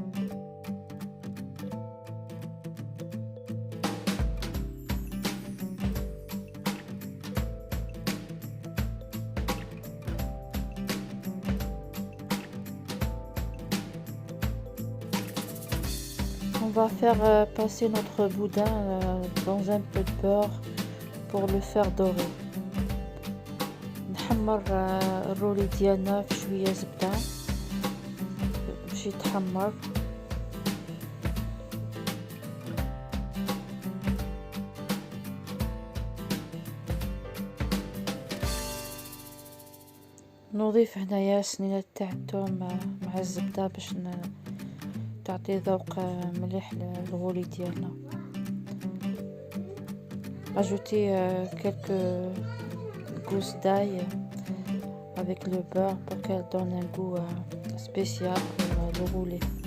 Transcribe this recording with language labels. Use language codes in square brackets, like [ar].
[fr] On va faire passer notre boudin dans un peu de beurre pour le faire dorer. [ar] نحمر الرولي ديالنا في شوية زبدة باش يتحمر. نضيف هنايا سنينة تاع الثوم مع الزبدة باش تعطي ذوق مليح للغولي ديالنا. [fr] Ajouter quelques gousses d'ail avec le beurre pour qu'elle donne un goût spécial pour le roulé.